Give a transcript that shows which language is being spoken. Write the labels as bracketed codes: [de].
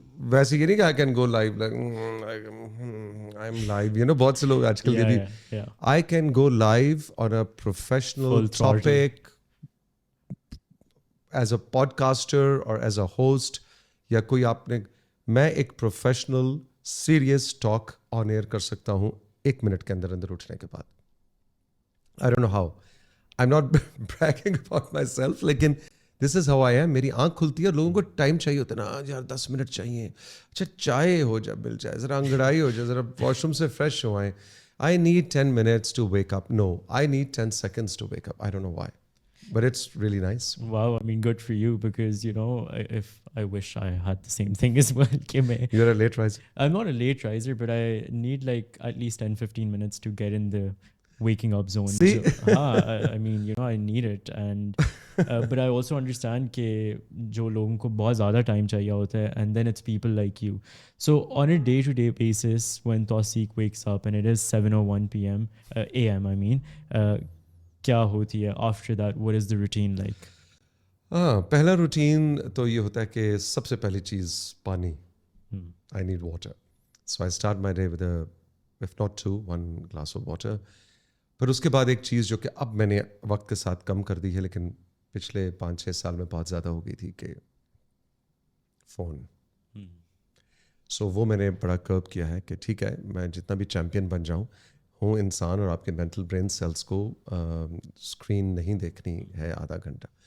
[ur] ویسے یہ نہیں کہ [en] I can go live I am live, [ur] بہت سے لوگ آج کل یہ بھی، [en] I can go live on a professional topic as a podcaster [ur] اور [en] as a host, [ur] یا کوئی میں ایک [en] professional serious talk on air [ur] کر سکتا ہوں 1 منٹ کے اندر اٹھنے کے بعد. [en] I don't know how. I'm not bragging about myself, لیکن this is how I am. [ur] میری آنکھ کھلتی ہے اور لوگوں کو ٹائم چاہیے ہوتا ہے نا، یار 10 منٹ چاہیے، اچھا چائے ہو جائے، مل جائے، ذرا انگڑائی ہو جائے، ذرا واش روم سے فریش ہو آئیں. [en] I need 10 minutes to wake up. No, I need 10 seconds to wake up. I don't know why, but it's really nice. Wow, I mean good for you, because if I wish I had the same thing as well. You're a late riser. I'm not a late riser, but I need like at least 10-15 minutes to get in the waking up zone. See? So, I mean, you know, I need it. And but I also understand [ur] کہ جو لوگوں کو بہت زیادہ time چاہیے ہوتا ہے, [en] and then it's people like you. So on a day-to-day basis, when Tawseeq wakes up and it is 7:01 p.m. a.m. I mean, [ur] کیا ہوتی ہے [en] after that? What is the routine like? [ur] ہاں, پہلا روٹین تو یہ ہوتا ہے کہ سب سے پہلی چیز پانی. [en] I need water. So I start my day with if not two, one glass of water. [ur] پھر اس کے بعد ایک چیز جو کہ اب میں نے وقت کے ساتھ کم کر دی ہے, لیکن پچھلے 5-6 سال میں بہت زیادہ ہو گئی تھی, کہ فون. سو وہ میں نے بڑا کرب کیا ہے کہ ٹھیک ہے, میں جتنا بھی چیمپئن بن جاؤں ہوں انسان, اور آپ کے مینٹل برین سیلس کو اسکرین نہیں دیکھنی ہے آدھا گھنٹہ.